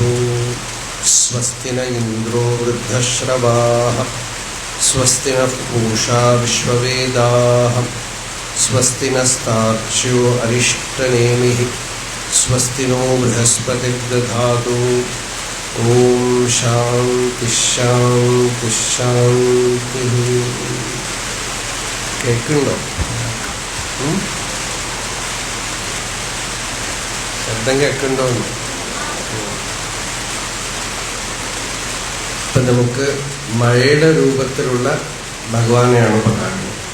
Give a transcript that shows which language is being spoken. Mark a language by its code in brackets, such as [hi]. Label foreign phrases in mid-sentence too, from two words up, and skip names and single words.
[sa] स्वस्ति न इन्द्रो वृद्धश्रवाः स्वस्ति नः पूषा विश्ववेदाः स्वस्ति नस्तार्क्ष्यो अरिष्टनेमिः स्वस्ति नो बृहस्पतिर्दधातु। ॐ शान्ति शान्ति शान्तिः। [ml] കേൾക്കുന്നുണ്ടോ? ശബ്ദം കേൾക്കുന്നുണ്ടോ? ഇപ്പം നമുക്ക് മഴയുടെ രൂപത്തിലുള്ള ഭഗവാനെയാണ് ഇപ്പം കാണുന്നത്.